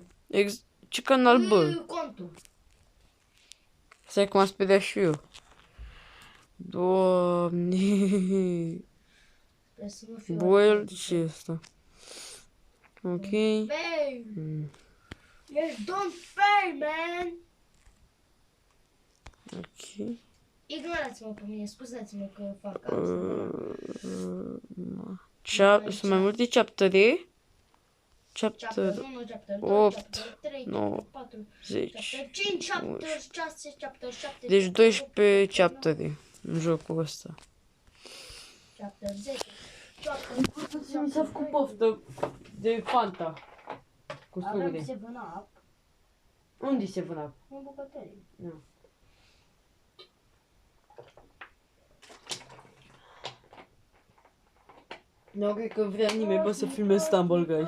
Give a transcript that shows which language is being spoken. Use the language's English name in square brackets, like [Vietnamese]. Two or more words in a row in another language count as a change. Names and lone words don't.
[Romanian] Ce canal, bă? Contul. Stai că m-am speriat și eu. Doamne. Trebuie să nu fiu Boil atent. ce asta? Ok. [English] Pay! Ești don't pay, man! [Romanian] Ok. Ignorați-mă pe mine, scuzați-mă că fac asta. Sunt mai multe chaptere? [English] Chapter Chapter 1, chapter 2, 8, chapter 3, 9, chapter 4, 10. chapter 5, chapter 6, chapter 7, [Romanian] Deci [English] chapter 8, 12 chapter 9, [Romanian] chaptere în jocul ăsta. [English] chapter 10, chapter [Romanian] Mi s-a făcut poftă de Fanta. Cu Avem slugure. 7-Up Unde se vâna? în bucătărie. Nu. Nu cred că vrea nimeni, bă, să filmez Stumble Guys.